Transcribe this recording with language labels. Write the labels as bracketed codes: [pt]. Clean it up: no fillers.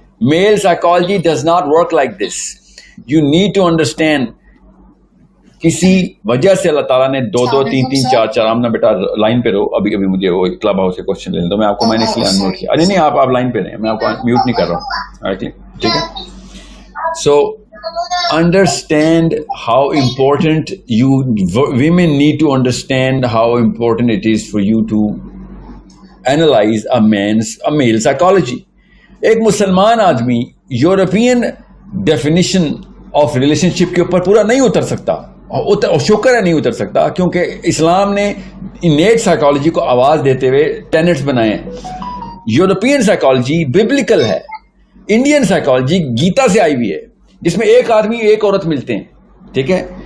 [en] Male psychology does not work like this. You need to understand [ur] کسی وجہ سے اللہ تعالیٰ نے 2 2 3 3 4 4 آمنا بیٹا لائن پہ رہو. ابھی مجھے وہ کلب ہاؤس سے کوشچن لینے دو، میں آپ کو، میں نے اس لیے انمیوٹ کیا. نہیں آپ لائن پہ رہیں، میں آپ کو میوٹ نہیں کر رہا ہوں. ٹھیک ہے. [en] So understand how important women need to understand how important it is for you to analyze a male psychology. [ur] ایک مسلمان آدمی یورپین ڈیفینیشن آف ریلیشن شپ کے اوپر پورا نہیں اتر سکتا، اور شکر ہے نہیں اتر سکتا، کیونکہ اسلام نے انیٹ سائیکالوجی کو آواز دیتے ہوئے ٹینٹس بنائے ہیں. یورپین سائیکالوجی ببلیکل ہے. انڈین سائیکالوجی گیتا سے آئی ہوئی ہے، جس میں ایک آدمی ایک عورت ملتے ہیں. ٹھیک ہے.